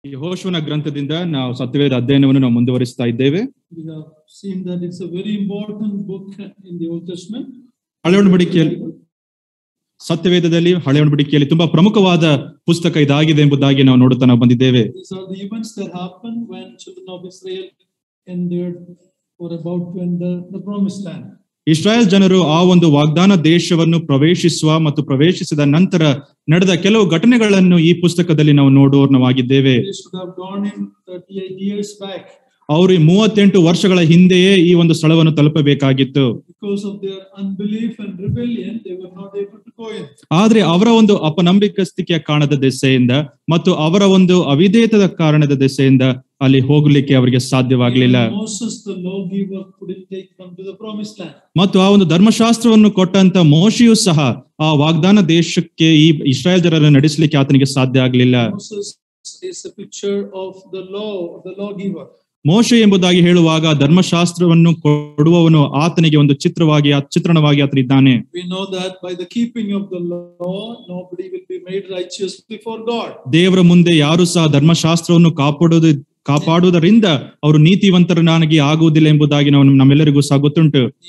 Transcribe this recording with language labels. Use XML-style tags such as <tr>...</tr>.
<kn>ಯೆಹೋಶುವನ ಗ್ರಂಥದಿಂದ ನಾವು ಸತ್ಯವೇದ ಅಧ್ಯಯನವನ್ನು ನಾವು ಮುಂದುವರಿಸ್ತಾ ಇದ್ದೇವೆ.</kn> <en>We have seen that it's a very important book in the Old Testament.</en> <kn>ಹಳೆ ಒಡಂಬಡಿಕೆಯಲ್ಲಿ ಸತ್ಯವೇದದಲ್ಲಿ ಹಳೆ ಒಡಂಬಡಿಕೆಯಲ್ಲಿ ತುಂಬಾ ಪ್ರಮುಖವಾದ ಪುಸ್ತಕ ಇದಾಗಿದೆ ಎಂಬುದಾಗಿ ನಾವು ನೋಡುತ್ತಾ ಬಂದಿದ್ದೇವೆ.</kn> <en>These are the events that happened when children of Israel entered or about to enter the promised land.</en> <kn>Israel ಜನರು ಆ ಒಂದು ವಾಗ್ದಾನ ದೇಶವನ್ನು ಪ್ರವೇಶಿಸಿದ ನಂತರ ನಡೆದ ಕೆಲವು ಘಟನೆಗಳನ್ನು ಈ ಪುಸ್ತಕದಲ್ಲಿ ನಾವು ನೋಡುವವರಾಗಿದ್ದೇವೆ.</kn> <en>They should have gone in 38 years back.</en> <kn>ಅವರು 38 ವರ್ಷಗಳ ಹಿಂದೆಯೇ ಈ ಒಂದು ಸ್ಥಳವನ್ನು ತಲುಪಬೇಕಾಗಿತ್ತು.</kn> <en>Because of their unbelief and rebellion, they were not able to go in.</en> <kn>ಆದ್ರೆ ಅವರ ಒಂದು ಅಪನಂಬಿಕಸ್ತಿಕೆಯ ಕಾರಣದ ದೆಸೆಯಿಂದ ಮತ್ತು ಅವರ ಒಂದು ಅವಿಧೇಯತೆಯ ಕಾರಣದ ದೆಸೆಯಿಂದ ಅಲ್ಲಿ ಹೋಗಲಿಕ್ಕೆ ಅವರಿಗೆ ಸಾಧ್ಯವಾಗಲಿಲ್ಲ.</kn> <en>Moses, the lawgiver, couldn't take them to the promised land.</en> <kn>ಮತ್ತು ಆ ಒಂದು ಧರ್ಮಶಾಸ್ತ್ರವನ್ನು ಕೊಟ್ಟಂತ ಮೋಶೆಯು ಸಹ ಆ ವಾಗ್ದಾನ ದೇಶಕ್ಕೆ ಈ ಇಸ್ರಾಯೇಲ್ ಜನರನ್ನು ನಡೆಸಲಿಕ್ಕೆ ಆತನಿಗೆ ಸಾಧ್ಯ ಆಗಲಿಲ್ಲ.</kn> <en>Moses is a picture of the law, the lawgiver.</en> <kn>ಮೋಶೆ ಎಂಬುದಾಗಿ ಹೇಳುವಾಗ ಧರ್ಮಶಾಸ್ತ್ರವನ್ನು ಕೊಡುವವನು ಆತನಿಗೆ ಒಂದು ಚಿತ್ರಣವಾಗಿ ಆತನಿದ್ದಾನೆ.</kn> <en>We know that by the keeping of the law, nobody will be made righteous before God.</en> <kn>ದೇವರ ಮುಂದೆ ಯಾರು ಸಹ ಧರ್ಮಶಾಸ್ತ್ರವನ್ನು ಕಾಪಾಡುವುದರಿಂದ ಅವರು ನೀತಿವಂತರನಾಗಿ ಆಗುವುದಿಲ್ಲ ಎಂಬುದಾಗಿ ನಮ್ಮೆಲ್ಲರಿಗೂ ಸಹ ಗೊತ್ತುಂಟು.</kn>